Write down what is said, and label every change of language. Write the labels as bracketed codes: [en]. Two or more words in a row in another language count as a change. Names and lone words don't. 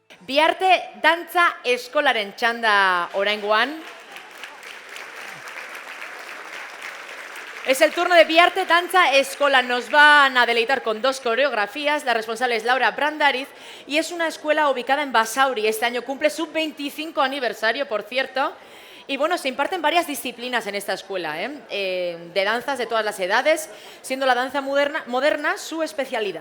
[eu] Biarte Dantza Eskolaren txanda oraingoan. [es] Es el turno de Biarte Dantza Eskola. Nos van a deleitar con 2 coreografías. La responsable es Laura Brandariz y es una escuela ubicada en Basauri. Este año cumple su 25 aniversario, por cierto. Y bueno, se imparten varias disciplinas en esta escuela, de danzas de todas las edades, siendo la danza moderna su especialidad.